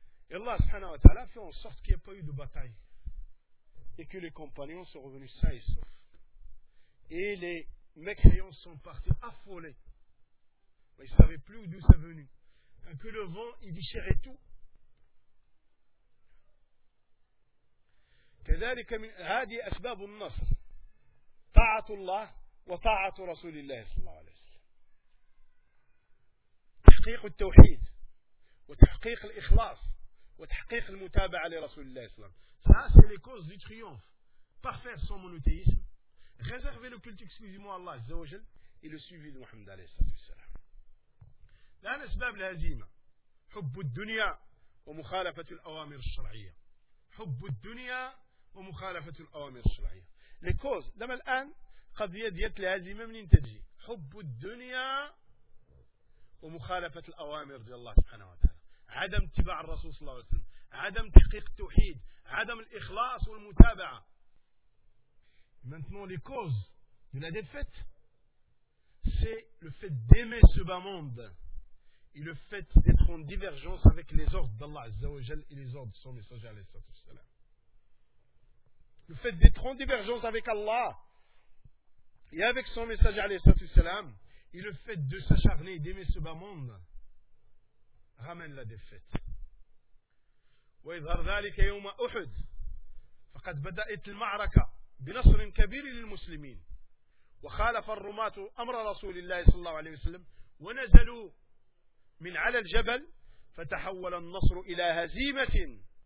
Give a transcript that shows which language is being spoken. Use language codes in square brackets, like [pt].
[fr] Et Allah subhanahu wa ta'ala fait en sorte qu'il n'y ait pas eu de bataille et que les compagnons sont revenus sains et saufs. Et les mécréants sont partis affolés. Ils ne savaient plus d'où c'est venu. Et que le vent, il déchirait tout. [ar] كذلك من هذه أسباب النصر طاعة الله وطاعة رسول الله صلى الله عليه وسلم، تحقيق التوحيد وتحقيق الإخلاص وتحقيق المتابعة لرسول الله صلى الله عليه وسلم. هذه هي [fr] cause du triomphe parfaire son monothéisme, réserver le culte exclusivement à Allah [ar] عز وجل [fr] et le suivi de Muhammad [ar] عليه الصلاة والسلام. الآن أسباب الهزيمة: حب الدنيا ومخالفة الأوامر الشرعية. حب الدنيا ومخالفة الأوامر الشرعية. لكوز لما الآن قضية ديت لهذه منين تجي؟ حب الدنيا ومخالفة الأوامر ديال الله سبحانه وتعالى، عدم اتباع الرسول صلى الله عليه وسلم، عدم تحقيق التوحيد، عدم الإخلاص والمتابعة. [fr] maintenant les causes de la défaite c'est le fait d'aimer ce bas monde et le fait d'être en divergence avec les ordres d'Allah Azza wa Jal et les ordres de son messager alayhi salatu wassalam. Le fait d'être en divergence avec Allah et avec son messager alayhi salatu wassalam et le fait de s'acharner et d'aimer ce bas monde ramène la défaite. [ar] Wa idhar dhalika yawma Uhud faqad bada'at al-ma'raka بنصر كبير للمسلمين وخالف الرماة أمر رسول الله صلى الله عليه وسلم ونزلوا من على الجبل فتحول النصر إلى هزيمة